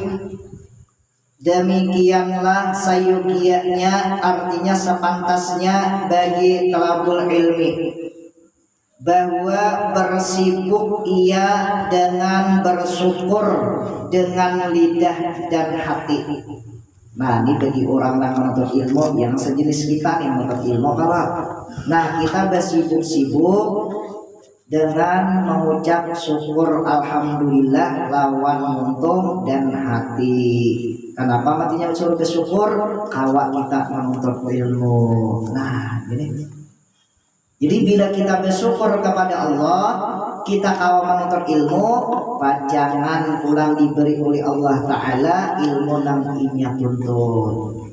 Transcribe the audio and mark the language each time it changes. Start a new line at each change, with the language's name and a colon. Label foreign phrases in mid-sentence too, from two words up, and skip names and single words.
Indonesian: Demikianlah sayugianya, artinya sepantasnya bagi
Arabic: طلاب العلم,
Indonesian: bahwa bersibuk ia dengan bersyukur dengan lidah dan hati. Nah ini bagi orang yang menuntut ilmu yang sejenis kita nih menuntut ilmu kalau. Nah kita bersibuk-sibuk dengan mengucap syukur alhamdulillah lawan untung dan hati.
Banjar: Kenapa matinya suruh bersyukur? Kawa kita menuntut ilmu.
Indonesian: Nah ini.
Banjar: Jadi bila kita bersyukur kepada Allah, kita kawa menuntut ilmu, pajangan pulang diberi oleh Allah Ta'ala ilmu nang inya tuntut.